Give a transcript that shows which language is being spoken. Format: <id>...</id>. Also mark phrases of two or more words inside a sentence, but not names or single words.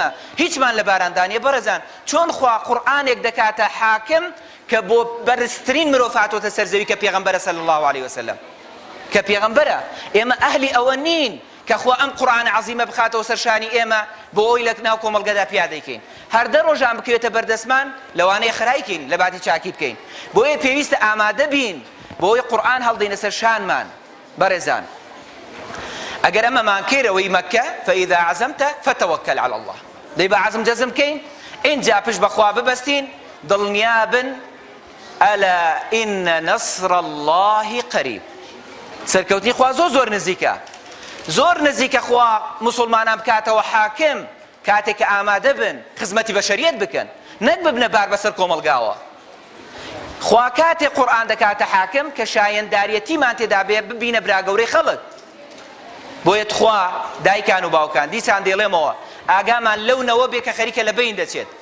<ckb>هیچمان لە باراندانیە بەڕێزان چۆن خوا قورئانێک دەکاتە حاکم کە بۆ بەرزترین مرۆڤ هاتۆتە سەر زەوی کە پێغەمبەرە</ckb> <ar>صلی الله علیه وسلم</ar> <ckb>کە پێغەمبەرە ئێمە ئەهلی ئەوە نین کە خوا ئەم قورئانە عەزیمە بخاتەوە سەرشانی ئێمە بۆ ئەوی لە ناو کۆمەڵگەدا پیادەیکەین هەردە ڕۆژان بکەوێتە بەردەسمان لەوانەیە خەرایکەین لە باتی چاکی بکەین بۆیە پێویستە ئامادە بین بۆی قورئان هەڵدەینە سەر شانمان بەڕێزان ئەگەر ئەمەمان کێرەوەی مەکە</ckb> <ar>فإذا عزمت فتوكل على الله</ar> <ckb>دەی بە عەزم جەزم بکەین اینجا پشت بەخوا ببەستین دڵنیابن</ckb> <ar>ئەلا ئین نەصر الله قەریب</ar> <ckb>سەرکەوتنی خوا زۆر نزیکە زۆر نزیکە خوا موسڵمانان بکاتەوە حاکم کاتێک کە ئامادە بن خزمەتی بەشەریەت بکەن نەک ببنە بار بەسەر کۆمەڵگاوە خوا کاتێک قورئان دەکاتە حاکم کە شایەنداریەتیمان تێدا بێ ببینە براگەورەی خەڵک بۆیە خوا دایکان و باوکان دیسان دێڵێمەوە ئاگامان لەونەوە بێ کە خەریکە لە بین دەچێت</ckb>